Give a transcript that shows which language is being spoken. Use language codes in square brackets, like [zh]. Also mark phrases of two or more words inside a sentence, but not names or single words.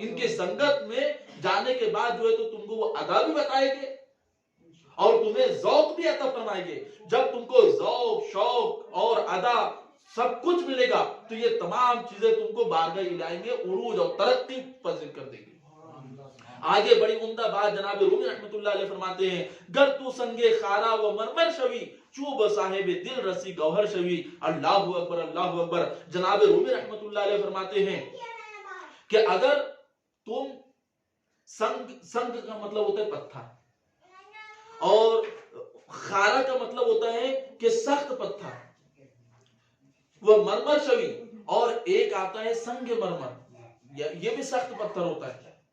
[ur] ان کی سنگت میں جانے کے بعد جو ہے تو تم کو وہ ادا بھی بتائیں گے اور تمہیں ذوق بھی عطا فرمائیں گے. جب تم کو ذوق، شوق اور ادا سب کچھ ملے گا تو یہ تمام چیزیں تم کو بارگاہ الہی میں عروج اور ترقی پذیر کر دے گی. آگے بڑی عمدہ بات جناب رومی رحمت اللہ علیہ فرماتے ہیں، [fa] گر تو سنگے خارا و مرمر شوی چوب صاحب دل رسی گوہر شوی. [ar] اللہ اکبر، اللہ اکبر. [ur] جناب رومی [ar] رحمت اللہ علیہ [ur] فرماتے ہیں کہ اگر تم سنگ کا مطلب ہوتا ہے پتھر، اور خارا کا مطلب ہوتا ہے کہ سخت پتھر، وہ [fa] مرمر شوی، [ur] اور ایک آتا ہے سنگ مرمر، یہ بھی سخت پتھر ہوتا ہے.